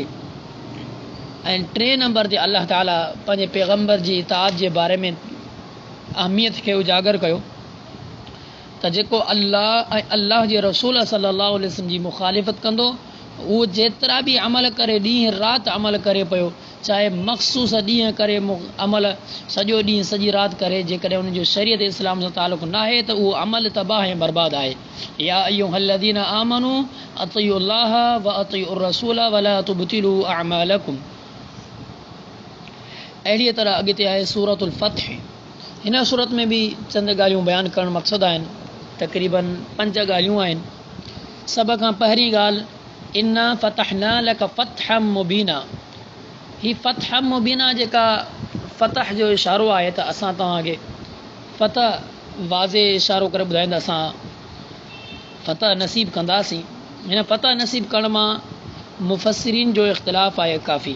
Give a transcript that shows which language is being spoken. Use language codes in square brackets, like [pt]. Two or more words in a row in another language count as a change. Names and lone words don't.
[sd] ऐं 3 नंबर ते अल्लाह ताला पंहिंजे पैगम्बर जी इताअत जे बारे में अहमियत खे उजागर कयो त जेको अल्लाह ऐं अल्लाह जे रसूल [ar] صلى الله عليه وسلم [sd] जी मुखालिफ़त कंदो, उहो जेतिरा बि अमल करे, ॾींहुं राति अमल करे पियो, चाहे मख़सूस ॾींहं करे अमल सॼो ॾींहुं सॼी राति करे, जेकॾहिं उनजो शरीयत इस्लाम सां तालुक़ न आहे त उहो अमल तबाह ऐं बर्बाद आहे। [ar] يا أيها الذين آمنوا أطيعوا الله وأطيعوا الرسول ولا تبطلوا أعمالكم. [sd] अहिड़ीअ तरह अॻिते आहे सूरतुल फ़त्ह। हिन सूरत में बि चंद ॻाल्हियूं बयानु करणु मक़सदु आहिनि, तक़रीबन 5 ॻाल्हियूं आहिनि। सभ खां पहिरीं ॻाल्हि [ar] إنا فتحنا لك فتحا مبينا. [sd] ही [ar] فتحا مبينا [sd] जेका फ़तह जो इशारो आहे त असां तव्हांखे फ़तह वाज़े इशारो करे ॿुधाईंदा असां फ़तह नसीब कंदासीं। हिन फ़तह नसीब करण मां मुफ़स्सिरीन जो इख़्तिलाफ़ आहे काफ़ी।